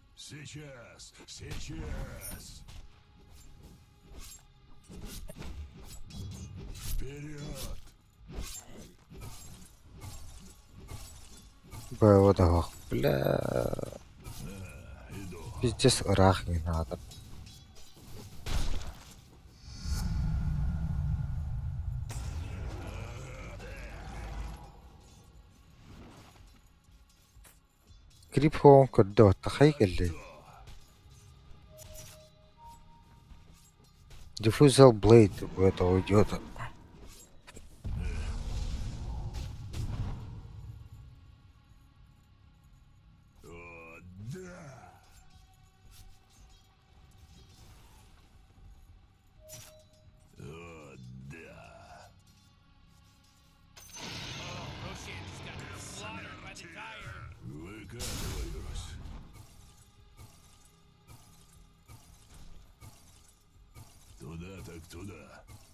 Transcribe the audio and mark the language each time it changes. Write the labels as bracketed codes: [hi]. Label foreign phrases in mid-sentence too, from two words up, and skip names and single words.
[ru] Сейчас, сейчас. Вперед! Вот так, бля. Иду. Пиздец, рах не надо. Крип хоон коддо тахай гэлээ. Diffusal Blade у этого идиота. О, да! О, да! [en] Roshan just got slaughtered by the tire. [ru] Выкатываюсь. Туда так туда.